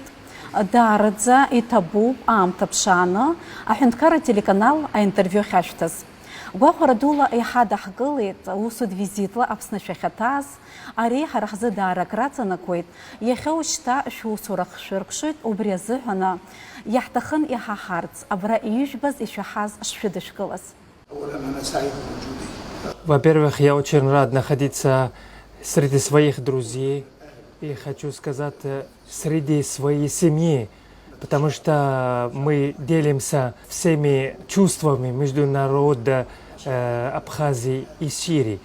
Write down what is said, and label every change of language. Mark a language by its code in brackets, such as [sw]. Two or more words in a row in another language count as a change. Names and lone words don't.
[ab] Даараӡа иҭабуп аамҭа ԥшааны аҳәынҭқарра телеканал аинтервиу ахьашәҭаз. Гәахәара дула еиҳа даҳгылеит усуд визитла Аԥсны шәахьаҭааз. Ари ҳара ҳзы даарак раҵанакуеит. Иахьа ушьҭа шәусура хшәыркәшоит, убри азыҳәаны иаҳҭахын иҳаҳарц абра иижәбаз ишәаҳаз шшәыдышәкылаз. [ru] Во-первых, я очень рад находиться среди своих друзей и хочу сказать, среди своей семьи, потому что мы делимся всеми чувствами между народом Абхазии и Сирии.